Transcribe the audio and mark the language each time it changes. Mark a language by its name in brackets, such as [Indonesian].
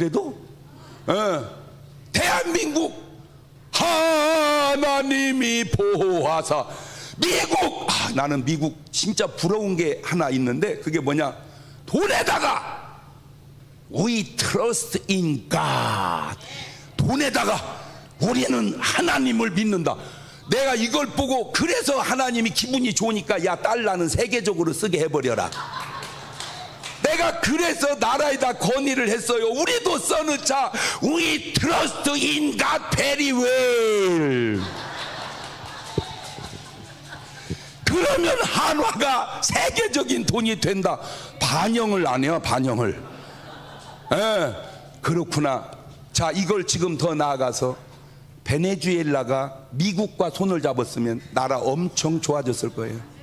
[Korean] 그래도 대한민국 하나님이 보호하사 미국, 나는 미국 진짜 부러운 게 하나 있는데 그게 뭐냐, 돈에다가 [English] We trust in God, [Korean] 돈에다가 우리는 하나님을 믿는다. 내가 이걸 보고 그래서 하나님이 기분이 좋으니까 야 달러는 세계적으로 쓰게 해버려라. 내가 그래서 나라에다 건의를 했어요. 우리도 써놓자. [English] We trust in God very well. [Korean] 그러면 한화가 세계적인 돈이 된다. 반영을 안 해요. 반영을. 그렇구나. 자, 이걸 지금 더 나아가서 베네수엘라가 미국과 손을 잡았으면 나라 엄청 좋아졌을 거예요.